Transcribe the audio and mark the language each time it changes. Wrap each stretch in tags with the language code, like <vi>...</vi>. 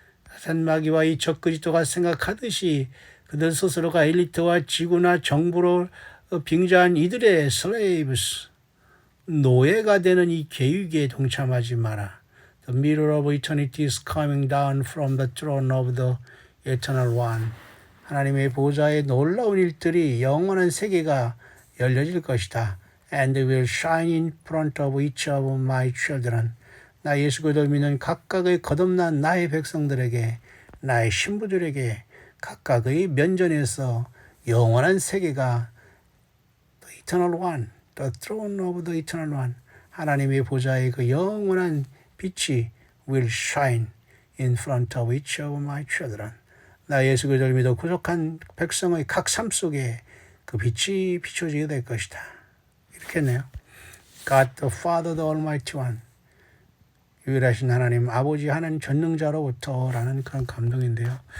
<ko>사탄마귀와 이 적그리스도가 생각하듯이 그들 스스로가 엘리트와 지구나 정부로 빙자한 이들의 slaves, 노예가 되는 이 계획에 동참하지 마라.</ko> <en>The mirror of eternity is coming down from the throne of the eternal one.</en> <ko>하나님의 보좌의 놀라운 일들이 영원한 세계가 열려질 것이다.</ko> <en>And will shine in front of each of my children.</en> <ko>나 예수 그리스도를 믿는 각각의 거듭난 나의 백성들에게, 나의 신부들에게 각각의 면전에서 영원한 세계가</ko> <en>the eternal one, the throne of the eternal one.</en> <ko>하나님의 보좌의 그 영원한 빛이</ko> <en>will shine in front of each of my children.</en> <ko>나 예수 그리스도를 믿어 구속한 백성의 각 삶 속에 그 빛이 비춰지게 될 것이다. 이렇게 했네요.</ko> <en>God the Father, the Almighty One.</en> <ko>유일하신 하나님, 아버지 하나님 전능자로부터라는 그런 감동인데요.</ko>